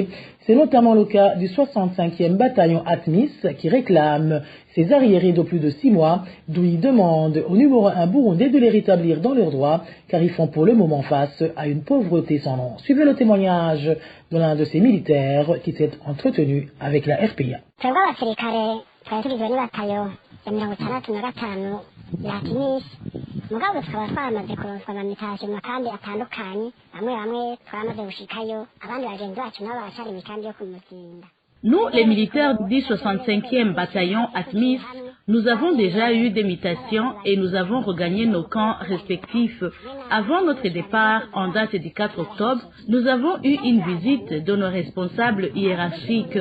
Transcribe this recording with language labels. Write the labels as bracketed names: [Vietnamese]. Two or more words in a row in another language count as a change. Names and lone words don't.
[French] C'est notamment le cas du 65e bataillon ATMIS qui réclame ses arriérés de plus de 6 mois, d'où il demande au numéro 1 burundais de les rétablir dans leurs droits, car ils font pour le moment face à une pauvreté sans nom. Suivez le témoignage de l'un de ces militaires qui s'est entretenu avec la RPA. [Rundi] mugabo tukaba twamaze kuronswa amamitation kandi atandukanye bamwe twamaze gushikayo abandi bagenzi bacu nabo bashari imikambi yo kumuzinda. [French] Nous, les militaires du 65e bataillon ATMIS, nous avons déjà eu des mutations et nous avons regagné nos camps respectifs. Avant notre départ, en date du 4 octobre, nous avons eu une visite de nos responsables hiérarchiques.